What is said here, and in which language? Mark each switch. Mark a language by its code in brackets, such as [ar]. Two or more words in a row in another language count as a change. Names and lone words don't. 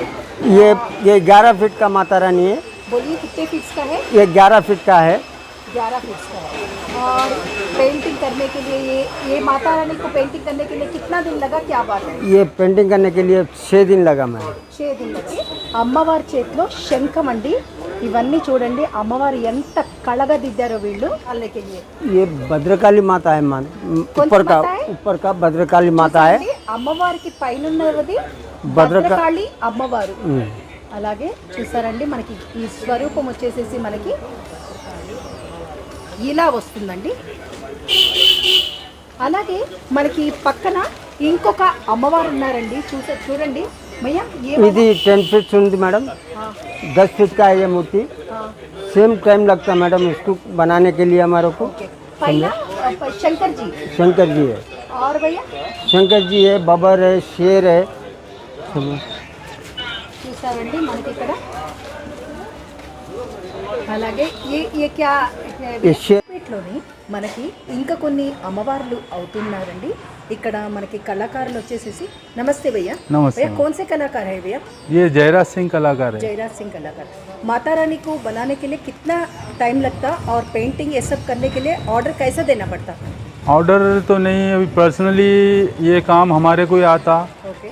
[hi] ये 11 फीट का माता रानी है। बोलिए कितने फीट का है? ये 11 फीट का है। 11 फीट का है। और पेंटिंग करने के लिए ये माता रानी को पेंटिंग करने के लिए कितना दिन लगा, क्या बात है? ये पेंटिंग करने के लिए 6 दिन लगा मैं। 6 दिन लगे. [te] అమ్మవారి చేతిలో శంఖం అండి. ఇవన్నీ చూడండి అమ్మవారు ఎంత కళగా దిద్దారో వీళ్ళు. వాళ్ళకి [hi] ये भद्रकाली माता है मान ऊपर का भद्रकाली माता है। [te] అమ్మవారికి పైన ఉన్నది భద్రకా- భద్రకాళి అమ్మవారు. అలాగే చూసారండి మనకి ఈ స్వరూపం వచ్చేసేసి మనకి ఇలా వస్తుందండి. అలాగే మనకి పక్కన ఇంకొక అమ్మవారు ఉన్నారండి. చూడండి భయ్యా [hi] ఇది 10 फीट [te] ఉంది మేడం। [hi] 10 फीट का है ये मूर्ति। सेम टाइम लगता है मैडम इसको बनाने के लिए हमारे को। [te] పైన శంకర్ జీ [hi] शंकर जी है, और भैया शंकर जी है, बबर है, शेर है। [te] చూసారండి మనకి ఇక్కడ. అలాగే [hi] ये क्या ये शेर [te] లోని మనకి ఇంకా కొన్ని అమ్మవార్లు అవుతున్నారండి. ఇక్కడ మనకి కళాకారులు వచ్చేసేసి [hi] नमस्ते भैया. नमस्ते। भैया कौन से कलाकार है भैया? ये जयराज सिंह कलाकार है। जयराज सिंह कलाकार. माता रानी को बनाने के लिए कितना टाइम लगता और पेंटिंग ये सब करने के लिए ऑर्डर कैसा देना पड़ता? ऑर्डर तो नहीं, अभी पर्सनली ये काम हमारे को ही आता। ओके.